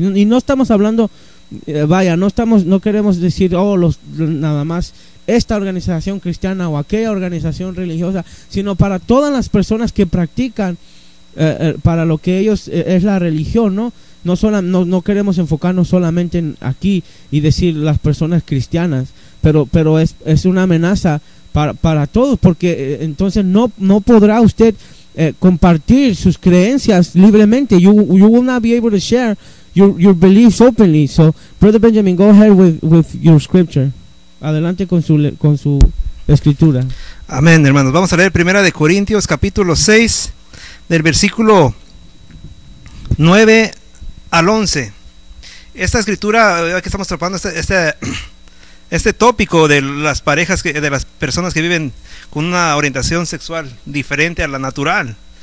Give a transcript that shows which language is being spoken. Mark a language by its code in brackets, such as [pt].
[es] Y no estamos hablando, vaya, no queremos decir, oh, los nada más esta organización cristiana o aquella organización religiosa, sino para todas las personas que practican para lo que ellos es la religión, ¿no? No queremos enfocarnos solamente en aquí y decir las personas cristianas, pero es una amenaza para todos, porque entonces no podrá usted compartir sus creencias libremente. [en] You will not be able to share your beliefs openly. So, Brother Benjamin, go ahead with your scripture. [es] Adelante con su escritura. Amén, hermanos. Vamos a leer Primera de Corintios, capítulo 6, del versículo 9 al 11. Esta escritura, aquí estamos tratando este tópico de las parejas, de las personas que viven con una orientación sexual diferente a la natural.